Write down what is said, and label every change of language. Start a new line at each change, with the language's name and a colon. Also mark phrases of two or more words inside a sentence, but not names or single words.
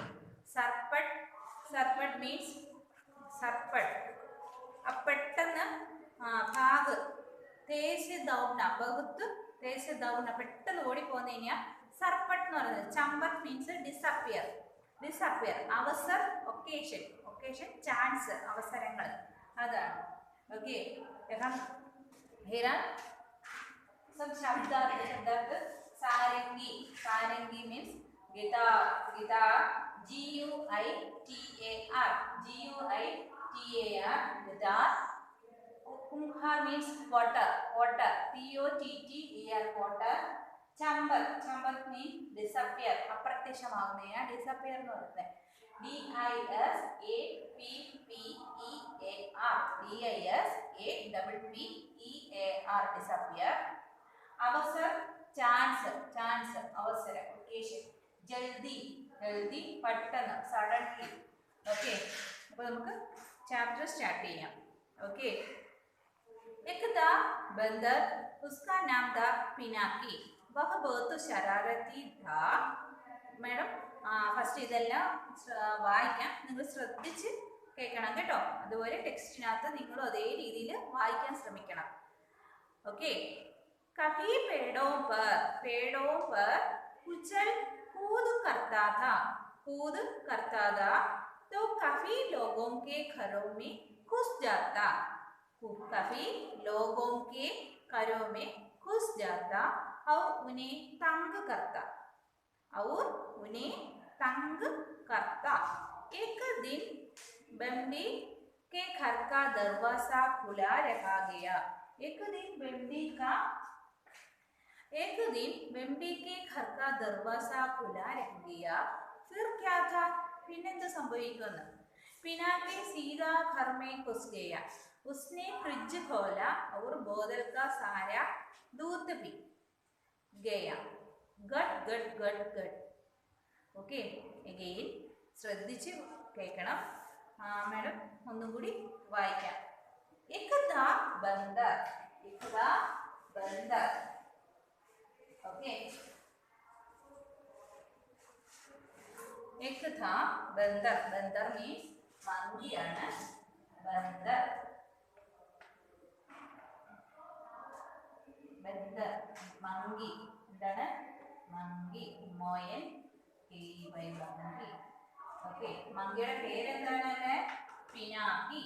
Malayalam: സർപ്പട്ട് മീൻസ് സർപ്പട്ട് പെട്ടെന്ന് ഭാഗ്.
Hindi: तेज़ दौड़ना बहुत तेज़ दौड़ना
Malayalam: പെട്ടെന്ന് ഓടിപ്പോന്നു കഴിഞ്ഞാൽ സർപ്പട്ട് എന്ന് പറയുന്നത്.
English: ചമ്പത്ത് means disappear.
Malayalam: അവസർ
English: occasion chance
Malayalam: അവസരങ്ങൾ അതാണ്. ഓക്കെ.
Hindi: सब शब्दार्थ.
English: सारंगी means guitar. GUITAR guitar. Kumhar means potter. POTTER potter. Chamber means disappear.
Malayalam: അപ്രത്യക്ഷമാകുന്നതിനാ ഡിസപ്പിയർ എന്ന് പറയുന്നത്.
English: DISAPPEAR disappear.
Malayalam: അവസർ ചാൻസ് അവസരം ഒക്കേഷൻ. ജൽദി പെട്ടെന്ന് സഡൻലി. ഓക്കെ. അപ്പോൾ നമുക്ക് ചാപ്റ്റർ സ്റ്റാർട്ട് ചെയ്യാം. ഓക്കെ.
Hindi: एक था बंदर, उसका नाम था पिनाकी. वह बहुत शरारती था.
Malayalam: मैडम ഫസ്റ്റ് ഇതെല്ലാം വായിക്കാം, നിങ്ങൾ ശ്രദ്ധിച്ച് കേൾക്കണം കേട്ടോ. അതുപോലെ ടെക്സ്റ്റിനകത്ത് നിങ്ങളും അതേ രീതിയിൽ വായിക്കാൻ ശ്രമിക്കണം. ഓക്കെ.
Hindi: कभी पेड़ों पर उछल कूद करता था तो कभी लोगों के घरों में घुस जाता. कभी लोगों के घरों में घुस जाता और उन्हें तंग करता. एक दिन बम्बी के घर का दरवाजा खुला रखा गया. एक दिन बम्बी के घर का दरवाजा खुला रख गया. फिर क्या था?
Malayalam: പിന്നെന്ത് സംഭവിക്കുന്നു?
Hindi: पिनाकी सीधा घर में घुस गया. उसने फ्रिज खोला और बोतल का सारा दूध पी गया. गट.
Malayalam: ഓക്കെ. എഗെയിൻ ശ്രദ്ധിച്ച് കേൾക്കണം. മാഡം ഒന്നും കൂടി വായിക്കാം.
Hindi: एक था बंदर. ओके. एक था बंदर मीन्स മങ്കിയാണ്.
Malayalam: ബന്ദർ മങ്കി. എന്താണ് മങ്കി? മോയൻ മങ്കി. ഓക്കെ. മങ്കിയുടെ പേരെന്താണ്? പിനാക്കി.